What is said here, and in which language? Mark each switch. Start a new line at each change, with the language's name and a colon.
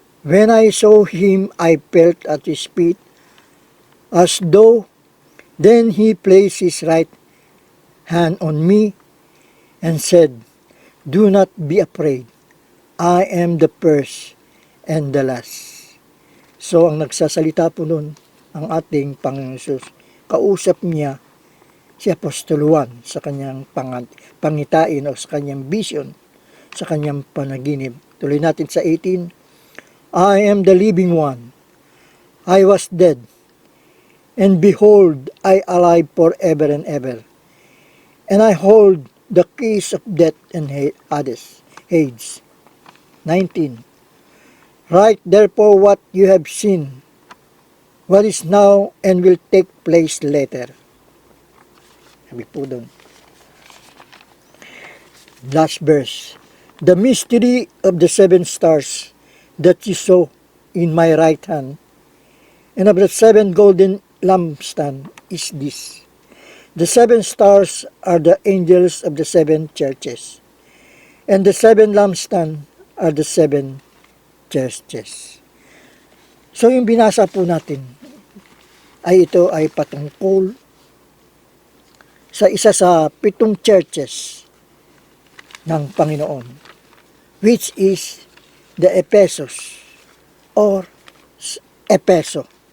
English: When I saw him, I felt at his feet as though then he placed his right hand on me and said, do not be afraid. I am the first and the last.
Filipino: So, ang nagsasalita po nun, ang ating Panginoon Hesus, kausap niya si Apostol Juan sa kanyang pangitain o sa kanyang vision, sa kanyang panaginip. Tuloy natin sa 18,
English: I am the living one. I was dead, and behold, I alive forever and ever. And I hold the keys of death and Hades. 19. Write therefore what you have seen, what is now and will take place later.
Filipino: Sabi po doon.
English: Last verse. The mystery of the 7 stars that you saw in my right hand, and of the 7 golden lampstands is this. The 7 stars are the angels of the 7 churches, and the 7 lampstands are the 7 churches.
Filipino: So yung binasa po natin ay ito ay patungkol sa isa sa 7 churches ng Panginoon,
English: which is the Ephesus
Filipino: or Epeso.